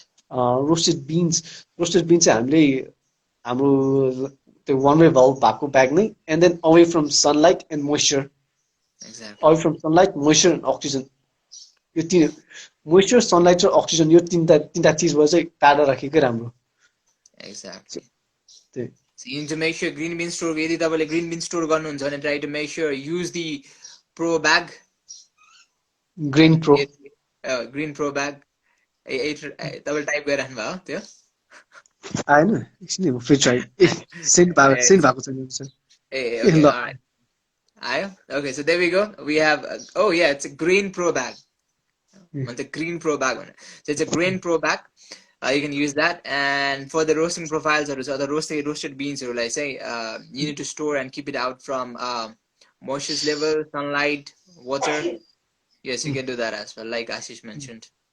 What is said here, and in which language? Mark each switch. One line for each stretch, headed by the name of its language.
English: roasted bean
Nepali: चाहिँ हामीले हाम्रो त्यो
English: one way valve भएको bag नै and then away from sunlight and moisture exactly away from sunlight moisture and oxygen
Nepali: यो तिन मोइस्चर सनलाइट र अक्सिजन यो तिनवटा चिजबाट चाहिँ टाढा राखेकै राम्रो
English: exactly
Nepali: त्यही
English: So you need to make sure green bean store
Nepali: यदि तपाईँले
English: green bean store
Nepali: गर्नुहुन्छ भने
English: try to make sure use the pro bag grain pro
Nepali: green pro bag तपाईँले टाइप गरिराख्नु भयो त्यो आएन एकछिन फेरि ट्राई सेन्ड भएको छैन सर ए ए
English: okay
Nepali: ल
English: all right आयो okay so there we go we have oh yeah it's a green pro bag भन्छ green pro bag भनेर so it's a green pro bag you can use that and for the roasting profiles or the roasted beans or like say you need to store and keep it out from moisture level sunlight water yes you can do that as well like Ashish mentioned